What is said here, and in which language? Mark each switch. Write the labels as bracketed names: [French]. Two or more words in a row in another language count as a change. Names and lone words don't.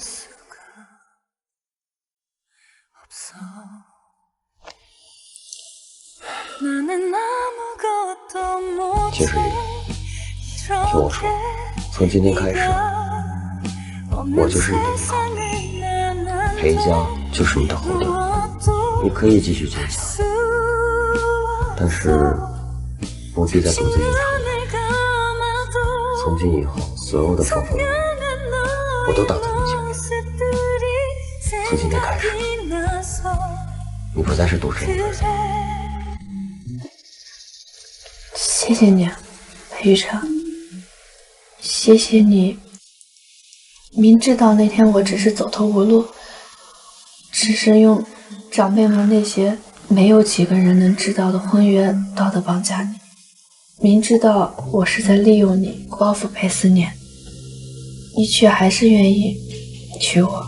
[Chinese] 秦时雨，聽我說，從今天開始，我就是你的依靠，裴家就是你的後盾，你可以繼續堅強，但是不必再獨自一場。從今以後，所有的風風雨雨，我都擋在你前面。從今天開始，你不再是獨身一個人。謝謝你，裴玉成。謝謝你，明知道那天我只是走投無路，只是用長輩們那些沒有幾個人能知道的婚約道德綁架你，明知道我是在利用你報復裴思念，你卻還是願意娶我。